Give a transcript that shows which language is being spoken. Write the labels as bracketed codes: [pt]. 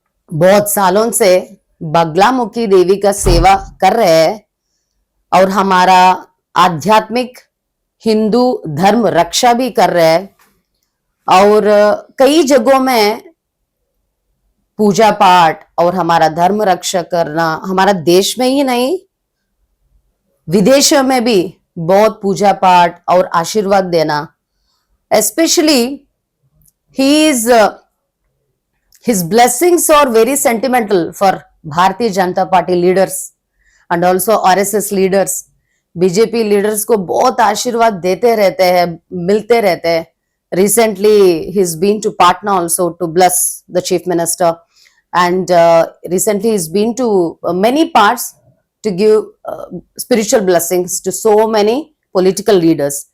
[hi] बहुत सालों से बगलामुखी देवी का सेवा कर रहे हैं और हमारा आध्यात्मिक हिंदू धर्म रक्षा भी कर रहे हैं। और कई जगहों में पूजा पाठ और हमारा धर्म रक्षा करना, हमारा देश में ही नहीं विदेशों में भी बहुत पूजा पाठ और आशीर्वाद देना। [en] Especially his blessings are very sentimental for Bharatiya Janata Party leaders and also RSS leaders. [hi] BJP leaders को बहुत आशीर्वाद देते रहते हैं, मिलते रहते हैं। [en] Recently he's been to Patna also to bless the chief minister, and recently he's been to many parts to give spiritual blessings to so many political leaders.